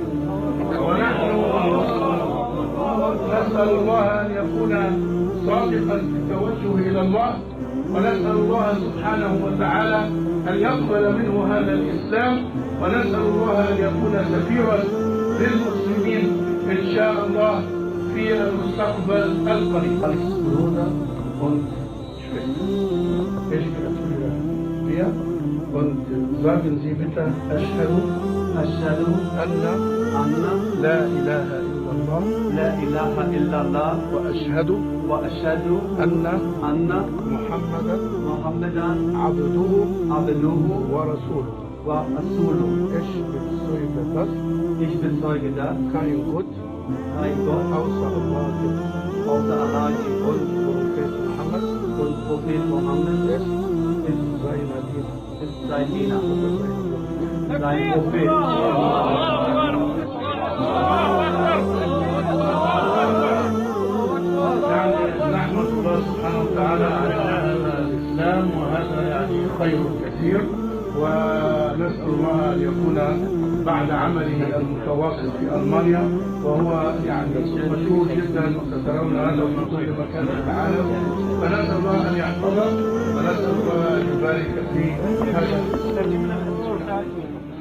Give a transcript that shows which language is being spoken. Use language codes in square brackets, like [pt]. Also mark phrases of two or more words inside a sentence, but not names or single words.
[ar] ونحن نسأل الله أن يكون صادقا في التوجه إلى الله، ونسأل الله سبحانه وتعالى أن يقبل منه هذا الإسلام، ونسأل الله أن يكون سفيرا للمسلمين إن شاء الله في المستقبل القريب. [de] Und sagen Sie bitte, [ar] أشهد أن لا إله إلا الله وأشهد أن محمدا عبده ورسوله. [de] Ich bezeuge das kein Gott außer Allah gibt und Prophet Muhammad ist sein Diener, sein Prophet. [ar] نحمد الله سبحانه وتعالى على هذا الإسلام، وهذا يعني خير كثير، ونسأل الله أن يكون بعد عمله المتواصل في ألمانيا، وهو يعني مشهور جدا وسترون هذا في كل مكان في العالم، فنسأل الله أن يحفظه، ونسأل الله أن يبارك في هذا.